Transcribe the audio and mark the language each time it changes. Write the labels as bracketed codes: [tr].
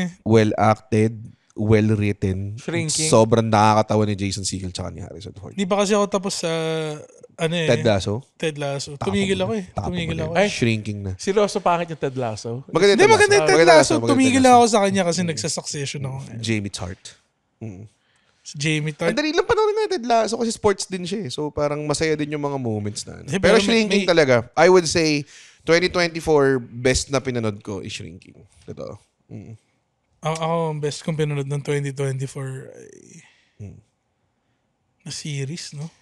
[en] well acted, well written. Shrinking. [tl] Sobrang nakakatawa ni Jason Segel tsaka ni Harrison Ford. Hindi pa kasi ako tapos sa Ted Lasso? Ted Lasso. Tumigil ako eh. Ay, Shrinking na. Seryoso pangit yung Ted Lasso? Maganda yung Ted Lasso. Tumigil lang ako sa kanya kasi nagsasuccession ako. Jamie Tart. Jamie Tart. Ang dali lang panoorin na Ted Lasso kasi sports din siya. So parang masaya din yung mga moments na. Pero Shrinking talaga. [en] I would say 2024 best [tl] na pinanood ko [en] is Shrinking. [tl] Totoo. Ako ang best kong pinanood ng 2024 ay na series, no?